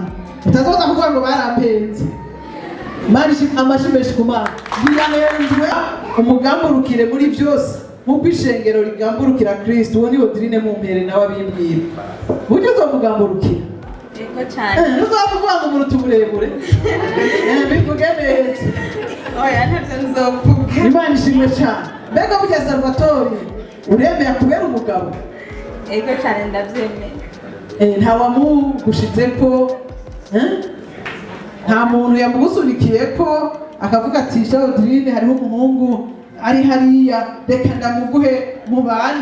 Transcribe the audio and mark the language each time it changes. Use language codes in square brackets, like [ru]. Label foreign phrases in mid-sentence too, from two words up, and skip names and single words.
[rn] Utazoza kuvuga ngo barampenze. Imana amashimeshi ku Mana ntiyanenzwe umugamburukire muri byose nk'uko ishengero rigamburukira Kristo. Uwo ni Audrine mumpere nawe abimbwira buryo uzomugamburukira. Yego cyane. Uzavuga ngo muruta uburebure bivuge neza. Oya ntavyo nzovuga. Imana ishimwe cyane. Mbega burya Salvatore uremera kubera umugabo? Yego cyane ndavyemeye. Nta wamugushize ko nta muntu yamugusunikiye ko akavuga ati sha Audrine hariho umuhungu ari hariya reka ndamuguhe mubane.